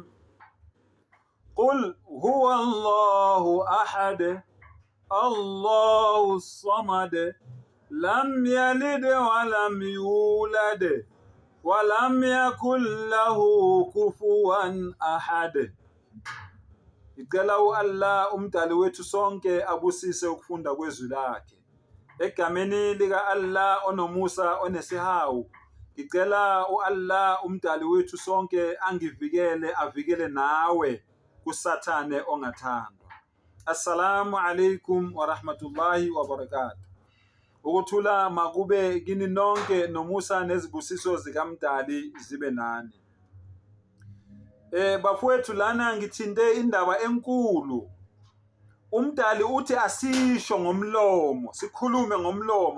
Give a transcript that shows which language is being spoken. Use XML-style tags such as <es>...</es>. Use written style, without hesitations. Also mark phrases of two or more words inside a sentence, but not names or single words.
<ar>قل هو الله أحد الله الصمد لم يلد ولم يولد ولم يكن له كفوا أحد.</ar> <zu>Ngicela u-Allah umdali wethu sonke abusise ukufunda kwezwi lakhe. Egameni lika Allah onomusa onesihawu, ngicela u-Allah umdali wethu sonke angivikele avikele nawe kusathane ongathandwa.</zu> <ar>السلام عليكم ورحمة الله وبركاته.</ar> <zu>Ukuthula makube kini nonke nomusa nezibusiso zikamdali zibe nani. Bafowethu lana ngithinte indaba enkulu. Umdali uthi asisho ngomlomo, sikhulume ngomlomo.</zu>